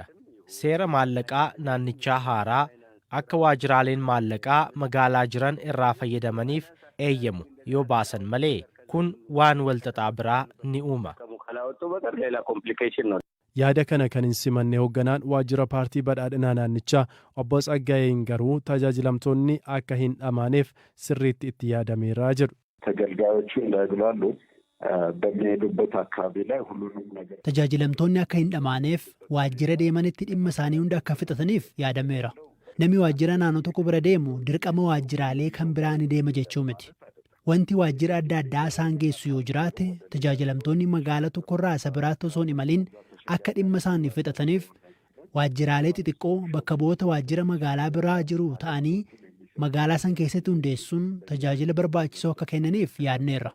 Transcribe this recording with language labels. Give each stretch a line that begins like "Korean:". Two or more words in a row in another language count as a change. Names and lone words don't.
Oromo: Seera maallaqaa naannichaa haaraa akka waajjiraaleen maallaqaa magaalaa jiran irraa fayyadamaniif eeyyamu yoo baasan malee kun waan walxaxaa biraa ni uuma. Yaada kana kan hin simanne hoogganaan waajjira paartii badhaadhinaa naannichaa obbo Tsaggaayeen garuu tajaajilamtoonni akka hin dhamaaneef sirriitti itti yaadameera jedhu.
Amharic: ተገልጋዮቹ እንዳይጉላሉ በሚሄዱበት አካባቢ ላይ ሁሉንም ነገር
Oromo: tajaajilamtoonni akka hin dhamaaneef waajjira deemanitti dhimma isaanii hunda akka fixataniif yaadameera. Namni waajjira naannoo tokko bira deemu dirqama waajjiraalee kan biraa ni deema jechuu miti. Wanti waajjira adda addaa isaan geessu yoo jiraate tajaajilamtoonni magaalaa tokkorraa isa biraatti osoo hin imaliin akka dhimma isaanii fixataniif waajjiraalee xixiqqoo bakka bu'oota waajjira magaalaa biraa jiru ta'anii magaalaa san keessatti hundeessuun tajaajila barbaachisoo akka kennaniif yaadneerra.